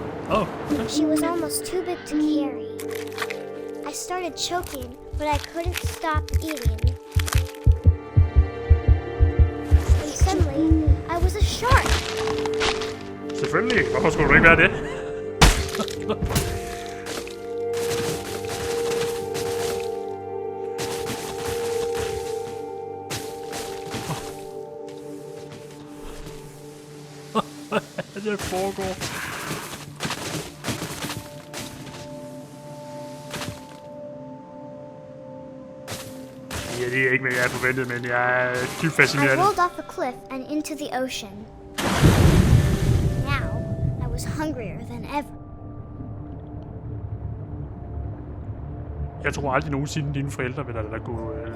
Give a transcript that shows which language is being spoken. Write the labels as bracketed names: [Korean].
[English] Oh. She was almost too big to carry. I started choking, but I couldn't stop eating. And suddenly, I was a shark. [Danish] Selvfølgelig. Hvorfor skulle du ikke være det? Hvad det foregår? Ja, det er ikke, hvad jeg forventede, men jeg er dybt fascineret. [English] I rolled off the cliff and into the ocean. Now, I was hungrier than ever. [Danish] Jeg tror aldrig nogensinde, dine forældre vil lade dig gå...